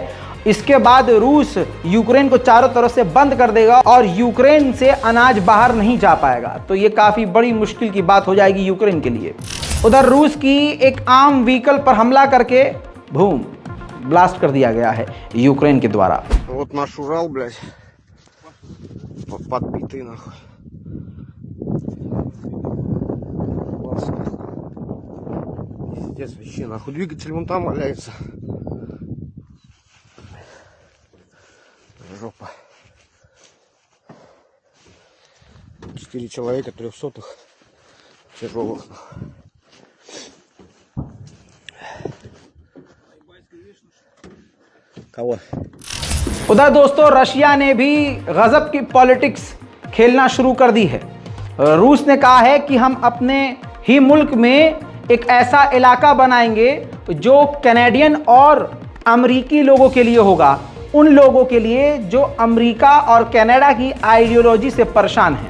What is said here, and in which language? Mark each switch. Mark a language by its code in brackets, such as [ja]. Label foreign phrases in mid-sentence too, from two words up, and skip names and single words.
[hi] इसके बाद रूस यूक्रेन को चारों तरफ से बंद कर देगा और यूक्रेन से अनाज बाहर नहीं जा पाएगा। तो ये काफ़ी बड़ी मुश्किल की बात हो जाएगी यूक्रेन के लिए। उधर रूस की एक आम व्हीकल पर हमला करके [en] boom blast [hi] कर दिया गया है यूक्रेन के द्वारा। [ru] Вот наш Урал, блядь, подбитый нахуй. Классно. Пиздец вообще, нахуй. Двигатель вон там валяется. Жопа. 4 человека, 300-х, тяжелых. [hi] उधर दोस्तों रशिया ने भी गजब की पॉलिटिक्स खेलना शुरू कर दी है। रूस ने कहा है कि हम अपने ही मुल्क में एक ऐसा इलाका बनाएंगे जो कैनेडियन और अमेरिकी लोगों के लिए होगा, उन लोगों के लिए जो अमेरिका और कनाडा की आइडियोलॉजी से परेशान हैं।